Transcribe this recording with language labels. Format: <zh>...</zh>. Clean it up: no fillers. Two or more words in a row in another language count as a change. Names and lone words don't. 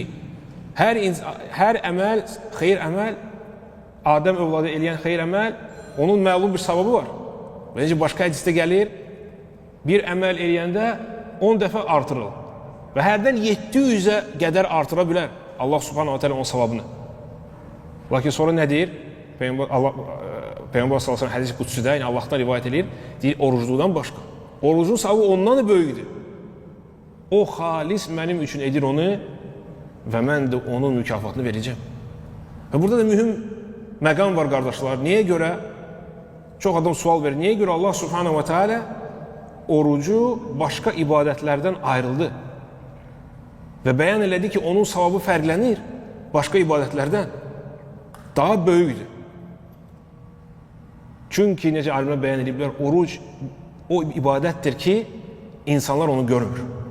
<az>Hər əməl, xeyir əməl, Adəm övladı eləyən xeyir əməl, onun məlum bir savabı var. Və necə başqa hədisdə gəlir, bir əməl eləyəndə 10 dəfə artırılır. Və hərdən 700-ə qədər artıra bilər Allah</az> <ar>سبحانه وتعالى</ar> <az>onun savabını. Lakin sonra nə deyir? Peyğəmbər</az> <ar>صلى الله عليه وسلم</ar> <az>hədis qudsuda, yəni Allahdan rivayət edir, deyir, orucluqdan başqa. Orucun savabı ondan da böyükdür. O xalis mənim üçün edir onu və mən də onun mükafatını verəcəm. Və burada da mühüm məqam var, qardaşlar. Niyə görə? Çox adam sual verir. Niyə görə Allah</az> <ar>سبحانه وتعالى</ar> <az>orucu başqa ibadətlərdən ayrıldı? Və bəyan elədi ki, onun savabı fərqlənir başqa ibadətlərdən. Daha böyükdür. Çünki necə alimlər bəyan ediblər, oruc o ibadətdir ki, insanlar onu görmür.</az>